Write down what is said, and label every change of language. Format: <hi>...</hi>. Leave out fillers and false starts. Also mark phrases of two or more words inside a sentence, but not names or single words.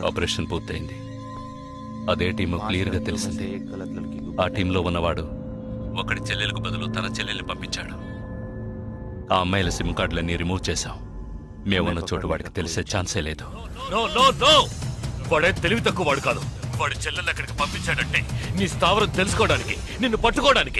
<te>ఆపరేషన్ పూర్తయింది. అదే టీము క్లియర్ గా తెలిసింది.</te> <hi>एक गलत लड़की को.</hi> <te>ఆ టీంలో ఉన్నవాడు ఒకడి చెల్లెలకు బదులు తన చెల్లెల్ని పంపించాడు. ఆ అమ్మాయిల సిమ్ కార్డులన్నీ రిమూవ్ చేశాం. మేమున్న చోటు వాడికి తెలిసే ఛాన్సే లేదు.</te> <en>no no no,</en> <te>వాడే తెలివి తక్కువ వాడు కాదు. వాడి చెల్లెల్ని అక్కడికి పంపించాడంటే నీ స్థావరం తెలుసుకోవడానికి, నిన్ను పట్టుకోవడానికి.</te>